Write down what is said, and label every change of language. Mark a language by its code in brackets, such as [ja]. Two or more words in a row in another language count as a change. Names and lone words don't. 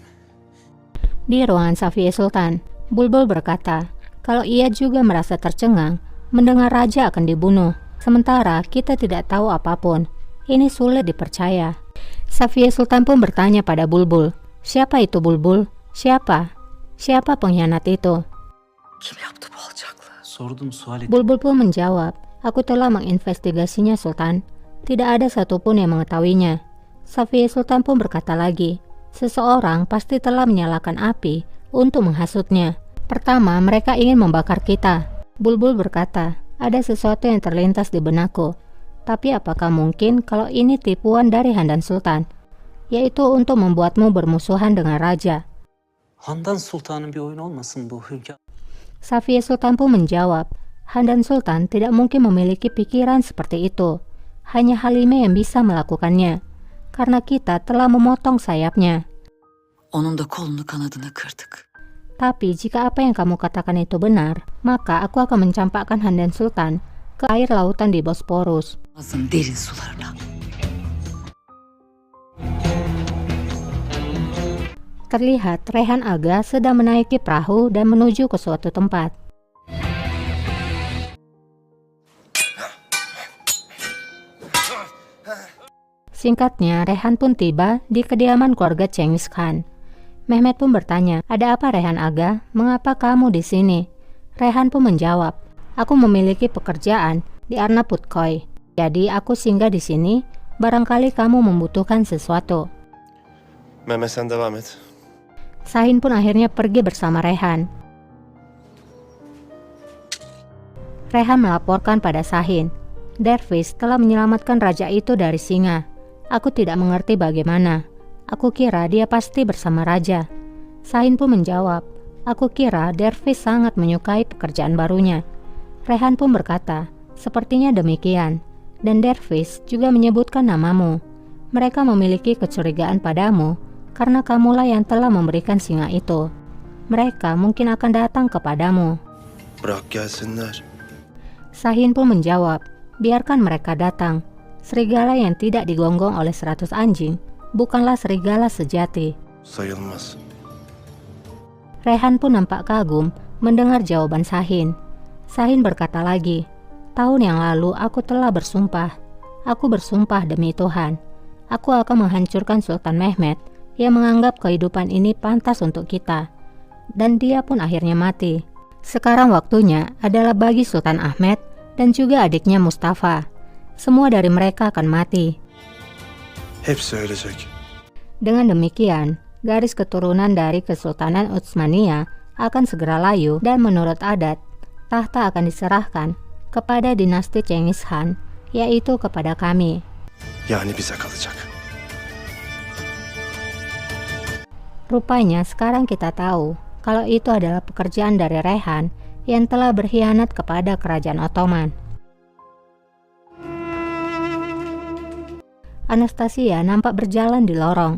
[id] Di ruangan Safiye Sultan, Bulbul berkata kalau ia juga merasa tercengang mendengar raja akan dibunuh, sementara kita tidak tahu apapun. Ini sulit dipercaya. Safiye Sultan pun bertanya pada Bulbul, "Siapa itu Bulbul? Siapa? Siapa pengkhianat itu?" [tr] Kim yaptı bu alçaklığı? Sordum, sual ettim. [id] Bulbul pun menjawab, "Aku telah menginvestigasinya, Sultan. Tidak ada satupun yang mengetahuinya." Safiye Sultan pun berkata lagi, "Seseorang pasti telah menyalakan api untuk menghasutnya. Pertama, mereka ingin membakar kita." Bulbul berkata, "Ada sesuatu yang terlintas di benakku. Tapi apakah mungkin kalau ini tipuan dari Handan Sultan, yaitu untuk membuatmu bermusuhan dengan raja?" [tr] Handan Sultan'ın bir oyun olmasın bu hünkâr? [id] Safiye Sultan pun menjawab, "Handan Sultan tidak mungkin memiliki pikiran seperti itu. Hanya Halime yang bisa melakukannya, karena kita telah memotong sayapnya. [tr] Onun da kolunu kanadını kırdık. [id] Tapi jika apa yang kamu katakan itu benar, maka aku akan mencampakkan Handan Sultan ke air lautan di Bosporus." [tr] Azın derin sularına. [id] Terlihat Rehan Aga sedang menaiki perahu dan menuju ke suatu tempat. Singkatnya, Rehan pun tiba di kediaman keluarga Cengiz Khan. Mehmet pun bertanya, "Ada apa Rehan Aga? Mengapa kamu di sini?" Rehan pun menjawab, "Aku memiliki pekerjaan di Arnavutköy. Jadi aku singgah di sini, barangkali kamu membutuhkan sesuatu." [tr] Mehmet sen devam et. [id] Sahin pun akhirnya pergi bersama Rehan. Rehan melaporkan pada Sahin, "Dervish telah menyelamatkan raja itu dari singa. Aku tidak mengerti bagaimana. Aku kira dia pasti bersama raja." Sahin pun menjawab, "Aku kira Dervish sangat menyukai pekerjaan barunya." Rehan pun berkata, "Sepertinya demikian. Dan Dervish juga menyebutkan namamu. Mereka memiliki kecurigaan padamu karena kamulah yang telah memberikan singa itu. Mereka mungkin akan datang kepadamu." [tr] Bırak gelsinler. [id] Sahin pun menjawab, "Biarkan mereka datang. Serigala yang tidak digonggong oleh 100 anjing bukanlah serigala sejati." [tr] Sayılmaz. [id] Rehan pun nampak kagum mendengar jawaban Sahin. Sahin berkata lagi, "Tahun yang lalu aku telah bersumpah. Aku bersumpah demi Tuhan. Aku akan menghancurkan Sultan Mehmet yang menganggap kehidupan ini pantas untuk kita. Dan dia pun akhirnya mati. Sekarang waktunya adalah bagi Sultan Ahmed dan juga adiknya Mustafa. Semua dari mereka akan mati." [tr] Hepsi ölecek. [id] Dengan demikian, garis keturunan dari Kesultanan Utsmania akan segera layu dan menurut adat, tahta akan diserahkan kepada dinasti Cengiz Khan, yaitu kepada kami. [tr] Yani bize kalacak. [id] Rupanya sekarang kita tahu kalau itu adalah pekerjaan dari Rehan yang telah berkhianat kepada kerajaan Ottoman. Anastasia nampak berjalan di lorong.